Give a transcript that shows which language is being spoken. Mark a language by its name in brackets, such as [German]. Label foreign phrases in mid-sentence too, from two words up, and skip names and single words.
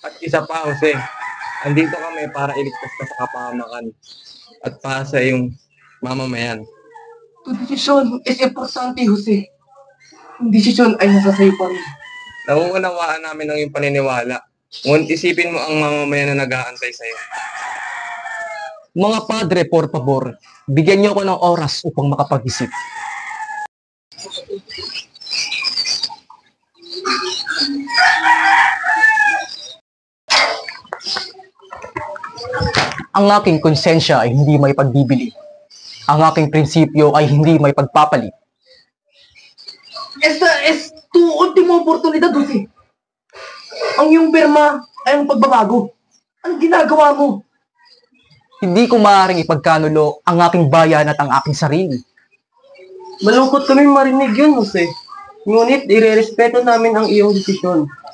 [Filipino] At isa pa, Jose, andito kami para iligtas ka sa kapahamakan at para sa iyong mamamayan. Ito desisyon is importante, Jose. Ang desisyon ay nasa sayo pa rin. Nauunawaan namin ang iyong paniniwala. Ngunit isipin mo ang mamamayan na nag-aantay sa'yo. Mga padre, [Spanish] por favor, [Filipino] bigyan niyo ako ng oras upang makapag-isip. Ang aking konsensya ay hindi may pagbibili. Ang aking prinsipyo ay hindi may pagpapalit. [Spanish] Esta es tu última oportunidad, Jose. [Filipino] Ang iyong pirma ay ang pagbabago. Anong ginagawa mo? Hindi ko maaaring ipagkanulo ang aking bayan at ang aking sarili. Malungkot kaming marinig yun, Jose. Ngunit, irerespeto namin ang iyong desisyon.